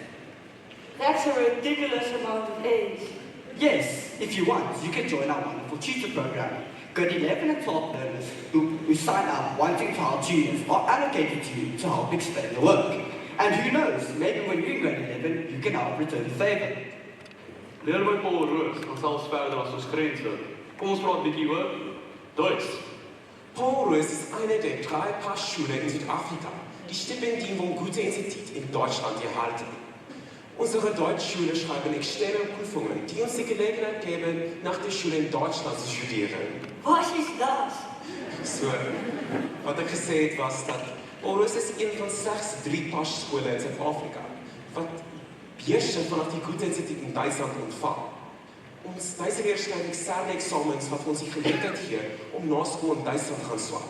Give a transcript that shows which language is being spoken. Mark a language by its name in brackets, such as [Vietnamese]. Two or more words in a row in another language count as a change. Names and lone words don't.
[English] That's a ridiculous amount of A's. Yes, if you want, you can join our wonderful tutor program. Grade 11 and 12 learners who sign up wanting to help juniors are allocated to you to help explain the work. And who knows, maybe when you're in grade 11, you can help return the favor. [Afrikaans] Leer by Paul Roos gaan selfs verder as ons grense. Kom ons praat 'n bietjie oor Duits. [German] Porus ist eine der 3 Passschulen in Südafrika, die Stipendium vom Goethe-Institut in Deutschland erhalten. Unsere Deutschschule schreiben externe Prüfungen, die uns die Gelegenheit geben, nach der Schule in Deutschland zu studieren. Was ist das? [Afrikaans] So, wat ek gesê het was dat Porus is een van slegs 3 passkole in Suid-Afrika wat beurse vanaf die Goethe-Instituut in Duitsland ontvang. Ons Duitsers skryf eksterne eksamens wat ons die geleentheid gee om na skool in Duitsland te gaan swaat.